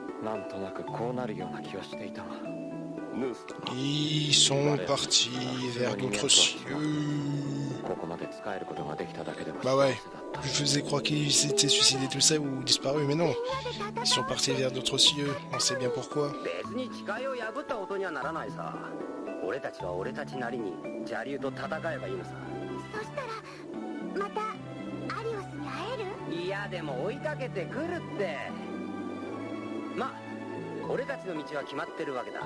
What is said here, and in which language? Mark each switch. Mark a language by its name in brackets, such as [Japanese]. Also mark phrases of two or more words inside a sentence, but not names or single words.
[Japanese] なんとなくこうなるような気はしていたが。 [French] Ils sont partis vers d'autres cieux. [Japanese] ここまで使えることができただけでも [French] Bah ouais, [Japanese] 幸せだった。 [French] je faisais croire qu'ils s'étaient suicidés tout ça ou disparus, mais non. Ils sont partis vers d'autres cieux, on sait bien pourquoi. [Japanese] 別に誓いを破ったことにはならないさ。俺たちは俺たちなりに邪竜と戦えばいいのさ。そしたらまたアリオスに会える？いやでも追いかけてくるって。まあ俺たちの道は決まってるわけだ。